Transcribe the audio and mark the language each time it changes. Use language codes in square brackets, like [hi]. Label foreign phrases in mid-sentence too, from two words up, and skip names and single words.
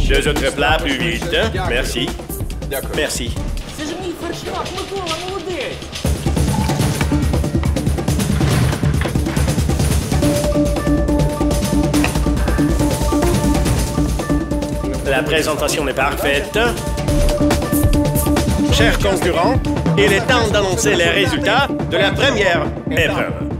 [fr] autres plats plus vite. Merci. Merci. [uk] Це ж мій фершляк, Микола, молодець! [fr] La présentation est parfaite. Chers concurrents, il est temps d'annoncer les résultats de la première épreuve.